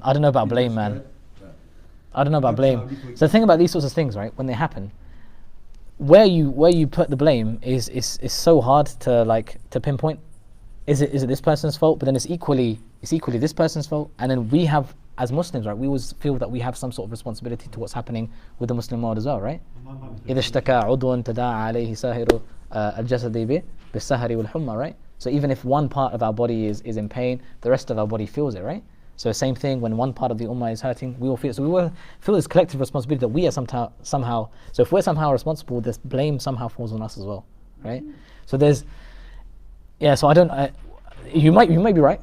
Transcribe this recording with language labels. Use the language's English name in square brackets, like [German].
[English] I don't know about blame, man. I don't know about blame. So the thing about these sorts of things, right, when they happen, where you put the blame is so hard to pinpoint. Is it this person's fault? But then it's equally this person's fault. And then we have, as Muslims, right, we always feel that we have some sort of responsibility to what's happening with the Muslim world as well, right? [Arabic] إذا اشتكى عضو تداعى عليه سائر الجسد بالسهر والحمى, right? [English] So even if one part of our body is in pain, the rest of our body feels it, right? So same thing, when one part of the ummah is hurting, we all feel it. So we will feel this collective responsibility that we are somehow. So if we're somehow responsible, this blame somehow falls on us as well, right? So there's, so I don't. You might be right.